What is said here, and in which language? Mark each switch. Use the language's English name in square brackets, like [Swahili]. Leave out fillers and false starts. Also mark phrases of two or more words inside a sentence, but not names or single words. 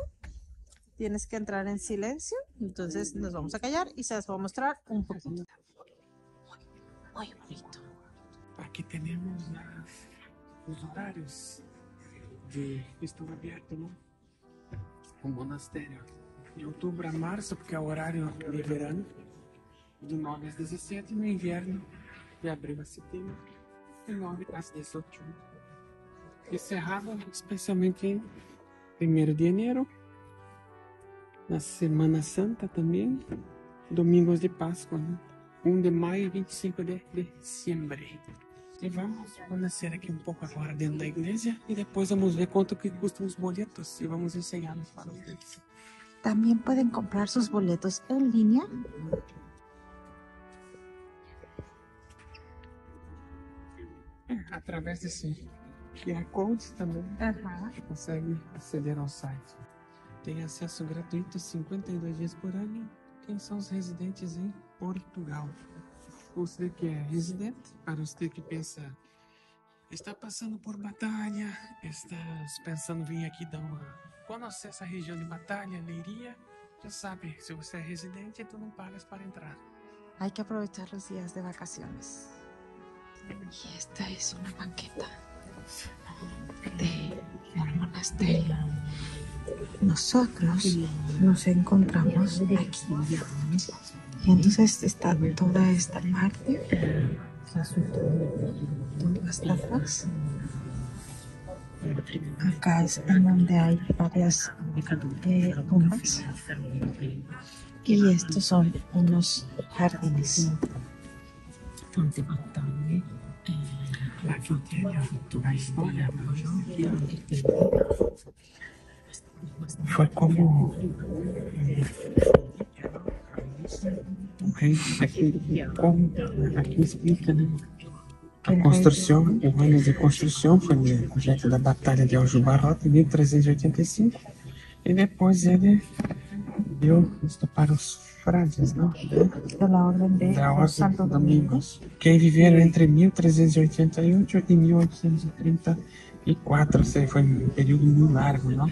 [Spanish] Tienes que entrar en silencio, entonces nos vamos a callar y se las voy a mostrar un poquito. Muy bonito. Aquí tenemos los horarios que están abiertos, ¿no? Un monasterio [Portuguese] de outubro a março, porque é o horário de verano, de 9 às 17, no inverno, de abril a setembro, de 9 às 18. E cerrado especialmente em 1º de janeiro, na Semana Santa também, domingos de Páscoa, né? 1 de maio e 25 de dezembro. E vamos conhecer aqui um pouco agora dentro da igreja e depois vamos ver quanto que custam os boletos e vamos [Spanish] enseñarlos para ustedes. También pueden comprar sus boletos en línea. [Portuguese] através desse QR Code também consegue aceder ao site. Tem acesso gratuito 52 dias por ano. Quem são os residentes em Portugal? Você que é residente, para você que pensa, está passando por Batalha, está pensando em vir aqui dar uma... conhecer essa região de Batalha, Leiria, já sabe, se você é residente, tu não pagas para entrar. [Spanish] Hay que aprovechar los días de vacaciones. Y esta es una banqueta del monasterio. Nosotros nos encontramos aquí. Y entonces está toda esta parte, todo hasta atrás. Acá es en donde hay varias tumbas. Y estos son unos jardines. [Portuguese] Foi como o rei aqui explica, né? A construção, o ano de construção foi no projeto da Batalha de Aljubarrota em 1385 e depois ele deu isto para os frades, não? Da Ordem de Santo Domingos, que viveram entre 1388 e 1834, [Spanish] o sea, [Portuguese] foi um período muito largo, não?